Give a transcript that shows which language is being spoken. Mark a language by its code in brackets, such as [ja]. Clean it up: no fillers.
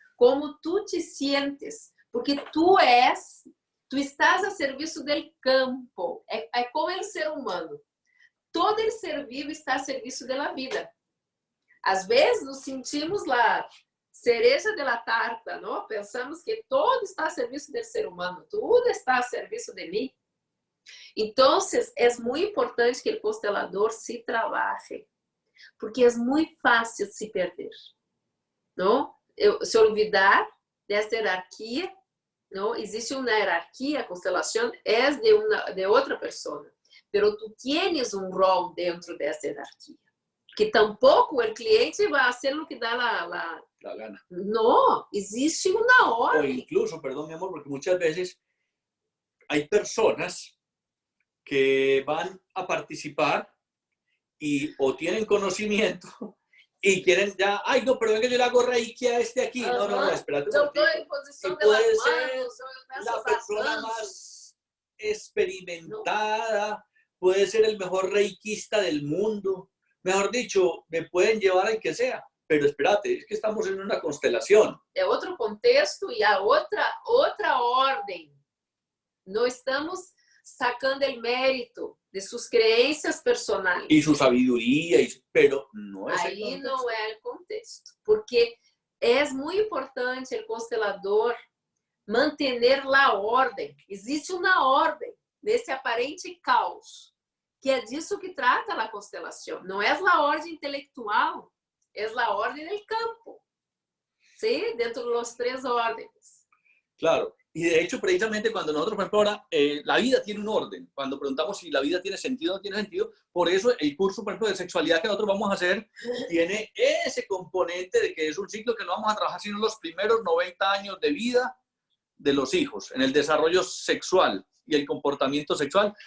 [es] Como tú te sientes, porque tú estás a serviço del campo, é como el ser humano. Todo el ser vivo está a serviço de la vida. Às vezes nos sentimos la cereja de la tarta, ¿no? Pensamos que todo está a serviço del ser humano, [pt] tudo está a serviço de mim. [es] Entonces, es muy importante que el constelador se trabaje, porque es muy fácil se perder, ¿no? Se olvidar dessa jerarquia, ¿no? Existe una jerarquía, constelación es de otra persona, pero tú tienes un rol dentro de esa jerarquía, que tampoco el cliente va a hacer lo que da la gana. No, existe una orden. O incluso, perdón mi amor, porque muchas veces hay personas que van a participar y o tienen conocimiento y quieren ya, ay no, pero venga, yo le hago reiki a este aquí. No, espérate. Yo estoy en posición de las manos, la persona más experimentada, puede ser el mejor reikista del mundo. Mejor dicho, me pueden llevar al que sea. Pero espérate, es que estamos en una constelación. [pt] É outro contexto e a outra ordem. [es] No estamos sacando el mérito de sus creencias personales. Y su sabiduría, pero no es Ahí el no es el contexto. Porque es muy importante el constelador mantener la orden. Existe una orden [pt] nesse aparente caos, que é disso que trata a constelação. Não é a ordem intelectual, é a ordem [es] del campo. ¿Sí? Dentro de los 3 órdenes. Claro. Y de hecho, precisamente cuando nosotros, por ejemplo, ahora, la vida tiene un orden. Cuando preguntamos si la vida tiene sentido o no tiene sentido, por eso el curso, por ejemplo, de sexualidad que nosotros vamos a hacer, tiene ese componente de que es un ciclo que no vamos a trabajar sino los primeros 90 años de vida de los hijos, en el desarrollo sexual y el comportamiento sexual.